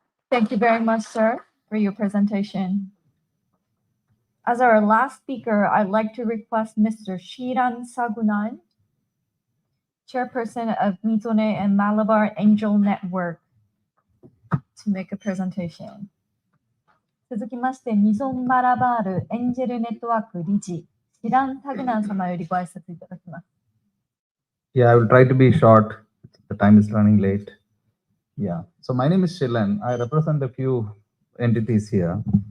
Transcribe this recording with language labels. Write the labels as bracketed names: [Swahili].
[English] Thank you very much, sir, for your presentation. As our last speaker, I'd like to request Mr. Shiran Sagunan, chairperson of Mizone and Malabar Angel Network, to make a presentation. [Japanese] 続きまして、ミゾンマラバールエンジェルネットワーク理事、シラン・タグナン様よりご挨拶いただきます。 [English] Yeah, I will try to be short. The time is running late. Yeah. So my name is Shilan. I represent a few entities here.